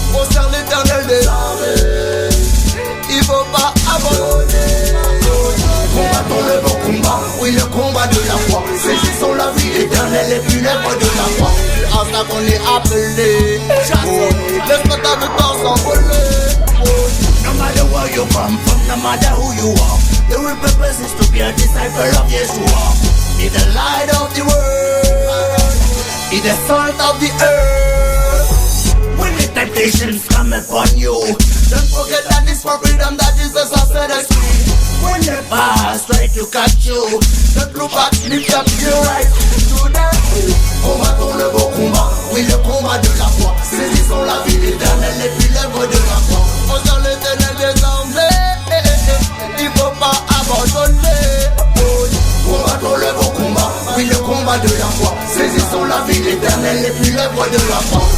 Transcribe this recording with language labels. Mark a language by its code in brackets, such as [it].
[fr] Au sein l'éternel des armées, il faut pas abandonner. Combattons le bon combat, oui le combat de la foi. Saisissons la vie éternelle et puis l'œuvre de la foi. C'est à ça qu'on est appelé. Laisse pas ta vie s'envoler. [en] No matter where you come from, no matter who you are, the real purpose is to be a disciple of Yeshua. Be the light of the world, be the salt of the earth. When the temptations come upon you, don't forget that it's for freedom that Jesus has set us free. When the past try to catch you, don't look back, lift up your eyes to the hill. [fr] Combattons le beau combat, oui le combat de la foi. Saisissons la vie éternelle et puis l'œuvre de la foi. Au sein l'éternel des armées, il faut pas abandonner. Combattons le beau combat, oui le combat de la foi. Saisissons la vie éternelle et puis l'œuvre de la foi.